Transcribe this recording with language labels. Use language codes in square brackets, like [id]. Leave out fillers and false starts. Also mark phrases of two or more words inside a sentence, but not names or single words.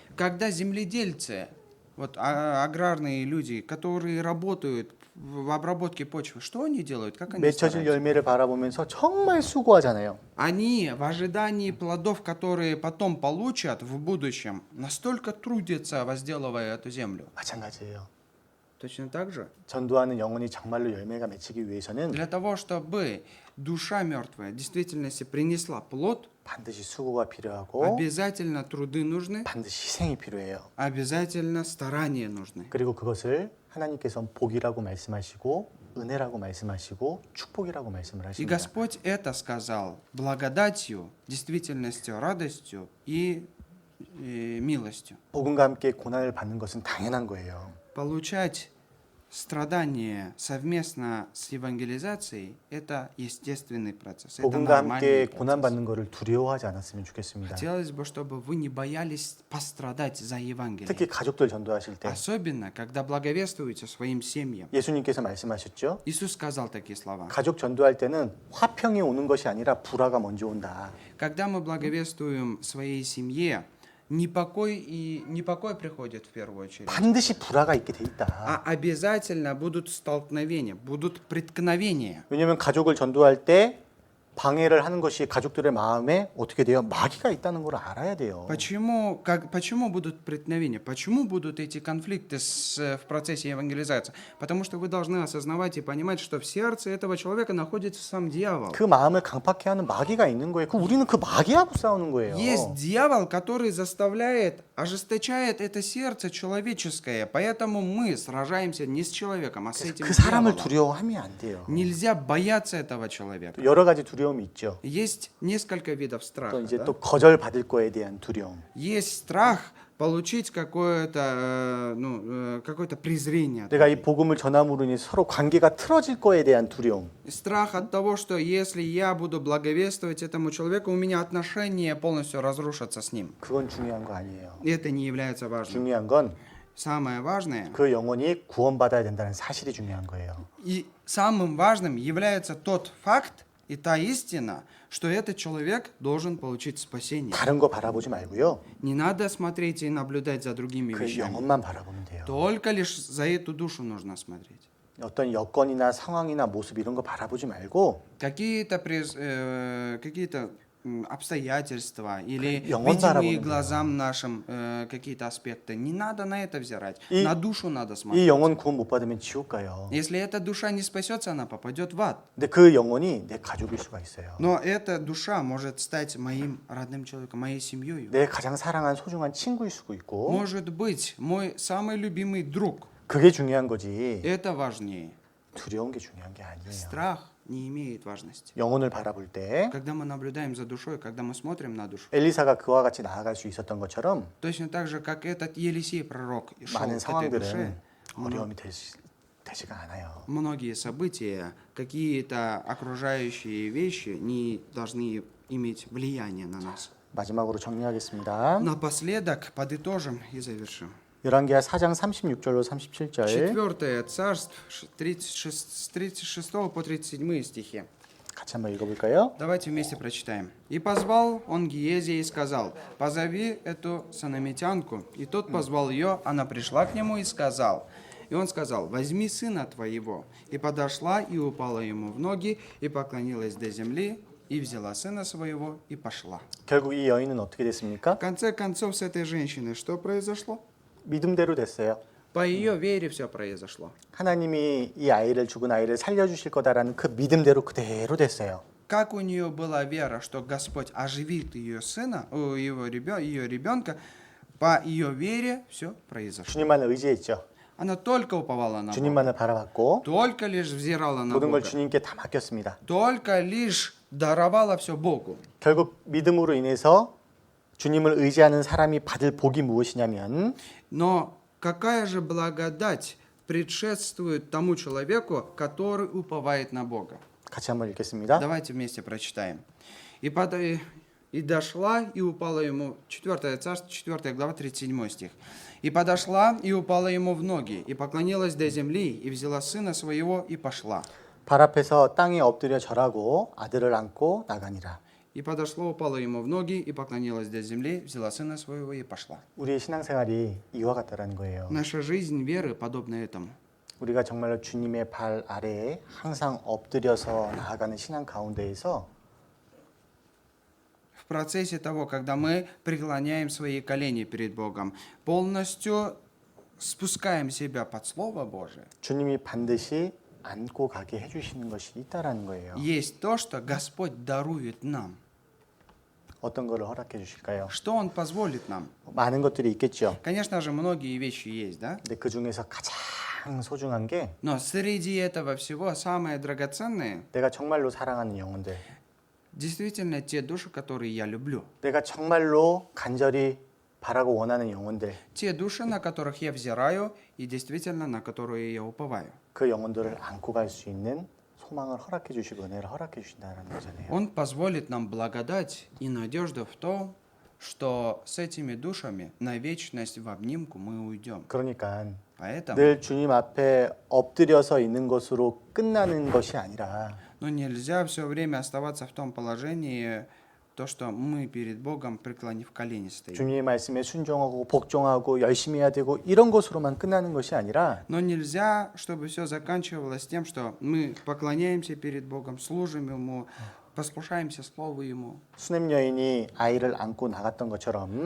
[ru] Когда земледельцы, вот аграрные люди, которые работают в обработке почвы, что они делают? Как они [ko] 맺혀질 [ru] стараются? [ko] 열매를 바라보면서 정말 수고하잖아요. [ru] Они в ожидании плодов, которые потом получат в будущем, настолько трудятся, возделывая эту землю. [ko] 마찬가지예요. [ru] Точно так же, [ko] 전도하는 영혼이 정말로 열매가 맺히기 위해서는 [ru] для того, чтобы душа мертвая в действительности принесла плод, [ko] 반드시 수고가 필요하고 [ru] обязательно труды нужны, [ko] 반드시 희생이 필요해요. [ru] обязательно старания нужны. [ko] 그리고 그것을 하나님께서 복이라고 말씀하시고 은혜라고 말씀하시고 축복이라고 말씀을 [ru] И [ko] 하십니다. [ru] Господь это сказал благодатью, действительностью, радостью и милостью. [ko] 복음과 함께 고난을 받는 것은 당연한 거예요. [ru] Получать страдания совместно с евангелизацией – это естественный процесс, это [ko] 복음과 [ru] нормальный [ko] 함께 고난 [ru] процесс. [ko] 받는 것을 두려워하지 않았으면 좋겠습니다. [ru] Хотелось бы, чтобы вы не боялись пострадать за Евангелие. [ko] 특히 가족들 전도하실 때 [ru] Особенно, когда благовествуете своим семьям. [ko] 예수님께서 말씀하셨죠. [ru] Иисус сказал такие слова. [ko] 가족 전도할 때는 화평이 오는 것이 아니라 불화가 먼저 온다. [ru] Когда мы благовествуем своей семье, непокой приходит в первую очередь. [ko] 반드시 불화가 있게 돼 있다. [ru] А обязательно будут столкновения, будут преткновения. [ko] 왜냐하면 가족을 전도할 때 방해를 하는 것이 가족들의 마음에 어떻게 돼요? 마귀가 있다는 걸 알아야 돼요. [ru] Почему будут преткновения? Почему будут эти конфликты в процессе евангелизации? Потому что вы должны осознавать и понимать, что в сердце этого человека находится сам дьявол. [ko] 그 마음을 강팍해 하는 마귀가 있는 거예요. 우리는 그 마귀하고 싸우는 거예요. [ru] Есть дьявол, который ожесточает это сердце человеческое. Поэтому мы сражаемся не с человеком, а с этим [ko] 그 사람을 [ru] дьяволом. [ko] 두려워하면 안 돼요. [ru] Нельзя бояться этого человека. [ko] 여러 가지 두려움이 있죠. [ru] Есть несколько видов [ko] 또 [ru] страха. [ko] 이제 [ru] да? [ko] 또 거절 받을 거에 대한 두려움. [ru] Есть страх получить какое-то презрение. от [ko] 내가 이 [ru] людей. [ko] 복음을 전함으로 인해 서로 관계가 틀어질 거에 대한 두려움. [ru] Страх от того, что если я буду благовествовать этому человеку, у меня отношения полностью разрушатся с ним. [ko] 그건 중요한 거 아니에요. [ru] И это не является важным. [ko] 중요한 건 그 [ru] Самое важное [ko] 영혼이 구원받아야 된다는 사실이 중요한 거예요. [ru] и самым важным является тот факт и та истина, что этот человек должен получить спасение. [ko] 다른 거 바라보지 말고요. [ru] Не надо смотреть и наблюдать за другими [ko] 그 [ru] вещами. [ko] 영혼만 바라보면 돼요. [ru] Только лишь за эту душу нужно смотреть. [ko] 어떤 여건이나 상황이나 모습 이런 거 바라보지 말고 [ru] Какие-то обстоятельства или [ko] 영혼 [ru] видимые [ko] 바라보는 [ru] глазам нашим какие-то аспекты. Не надо на это взирать. И- На душу надо [ko] 이 [ru] смотреть. [ko] 영혼 구원 못 받으면 지옥 가요. [ru] Если эта душа не спасется, она попадет в ад. [ko] 근데 그 영혼이 내 가족일 수가 있어요. [ru] Но эта душа может стать моим родным человеком, моей семьей. [ko] 내 가장 사랑한 소중한 친구일 수도 있고 [ru] Может быть, мой самый любимый друг. [ko] 그게 중요한 거지. [ru] Это важнее. [ko] 두려운 게 중요한 게 아니에요. [ru] Страх не имеет важности. [ko] 영혼을 바라볼 때 [ru] Когда мы наблюдаем за душой, когда мы смотрим на душу, [ko] 엘리사가 그와 같이 나아갈 수 있었던 것처럼 [ru] точно так же, как этот Елисей пророк шел [ko] 많은 [ru] к этой душе, [ko] 상황들은 어려움이 되지가 않아요. [ru] многие события, какие-то окружающие вещи не должны иметь влияния на нас. [ko] 마지막으로 정리하겠습니다. [ru] Напоследок подытожим и завершим. [ko] 열왕기하 4장 36절로 37절. [ru] 4 Царств, 36, с 36 по 37 стихи. [ko] 같이 한번 읽어볼까요? [ru] Давайте вместе прочитаем. «И позвал он Гиезия и сказал, позови эту санамитянку. И тот позвал ее, она пришла к нему и сказал, и он сказал, возьми сына твоего. И подошла и упала ему в ноги, и поклонилась до земли, и взяла сына своего, и пошла». [ko] 결국 이 여인은 어떻게 됐습니까? [ru] В конце концов, с этой женщиной что произошло? [ko] 믿음대로 됐어요. [ru] По ее вере все произошло. [ko] 하나님이 이 아이를 죽은 아이를 살려주실 거다라는 그 믿음대로 그대로 됐어요. [ru] Как у нее была вера, что Господь оживит ее сына, ее ребенка, по ее вере все произошло. [ko] 주님만을 의지했죠. [ru] Она только уповала на Бога, [ko] 주님만을 바라봤고 [ru] только лишь взирала на [ko] 모든 걸 [ru] Бога, [ko] 주님께 다 맡겼습니다. [ru] только лишь даровала все Богу. [ko] 결국 믿음으로 인해서 주님을 의지하는 사람이 받을 복이 무엇이냐면 [ru] Но какая же благодать предшествует тому человеку, который уповает на Бога? [ko] 같이 한번 읽겠습니다. [ru] Давайте вместе прочитаем. И дошла, и упала ему, 4 Царство, 4 глава, 37 стих. «И подошла, и упала ему в ноги, и поклонилась до земли, и взяла сына своего, и пошла». [ko] 발 앞에서 땅에 엎드려 절하고 아들을 안고 나가니라. [ru] И подошла, упала ему в ноги, и поклонилась до земли, взяла сына своего, и пошла. [ko] 우리의 신앙생활이 이와 같다라는 거예요. [ru] Наша жизнь веры подобна этому. [ko] 우리가 정말로 주님의 발 아래에 항상 엎드려서 나아가는 신앙 가운데에서 [ru] В процессе того, когда мы преклоняем свои колени перед Богом, полностью спускаем себя под Слово Божие, [ko] 주님이 반드시 안고 가게 해주시는 것이 있다라는 거예요. [ru] есть то, что Господь дарует нам. [ko] 어떤 거를 허락해 주실까요? [ru] Что Он позволит нам? [ko] 많은 것들이 있겠죠. [ru] Конечно же, многие вещи есть, да? [ko] 근데 그 중에서 가장 소중한 게 [ru] Но среди этого всего самое драгоценное [ko] 내가 정말로 사랑하는 영혼들, [ru] действительно те души, которые я люблю. [ko] 내가 정말로 간절히 바라고 원하는 영혼들, [ru] Те души, на которых я взираю и действительно на которые я уповаю. [ko] 그 영혼들을 안고 갈 수 있는 소망을 허락해 주시고 은혜를 허락해 주신다는 거잖아요. [ru] Он позволит нам благодать и надежду в том, что с этими душами на вечность в обнимку мы уйдем. [ko] 그러니까 [ru] Поэтому, [ko] 늘 주님 앞에 엎드려서 있는 것으로 끝나는 것이 아니라 [ru] но нельзя все время оставаться в том положении, то, что мы перед Богом, преклонив колени, стоим. [ko] 주님의 말씀에 순종하고 복종하고 열심히 해야 되고 이런 것으로만 끝나는 것이 아니라 [ru] Но нельзя, чтобы все заканчивалось тем, что мы поклоняемся перед Богом, служим Ему, послушаемся Слову Ему. [ko] 수냄 여인이 아이를 안고 나갔던 것처럼